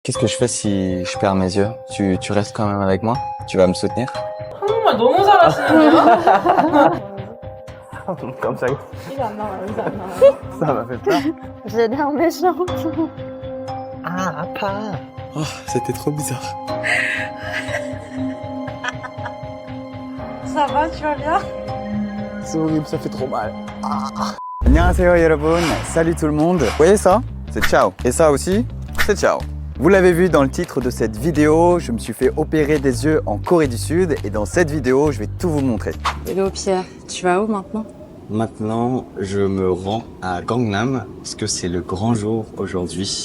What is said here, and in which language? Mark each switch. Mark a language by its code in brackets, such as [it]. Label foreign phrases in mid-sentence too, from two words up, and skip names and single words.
[fr] Qu'est-ce que je fais si je perds mes yeux? Tu restes quand même avec moi? Tu vas me soutenir? [ko] 한국말 너무 잘하시는데요? 깜짝이야. 이게 안 나와요, 이게 안 나와요. [fr] Ça m'a fait peur. J'ai l'air méchante. Ah, apa. Oh, c'était trop bizarre. Ça va, tu vas bien? C'est horrible, ça fait trop mal. [ko] Ah. 안녕하세요 여러분. [fr] Salut tout le monde. Vous voyez ça? C'est ciao. Et ça aussi, c'est ciao. Vous l'avez vu dans le titre de cette vidéo, je me suis fait opérer des yeux en Corée du Sud et dans cette vidéo, je vais tout vous montrer. Hello Pierre, tu vas où maintenant? Maintenant, je me rends à Gangnam parce que c'est le grand jour aujourd'hui.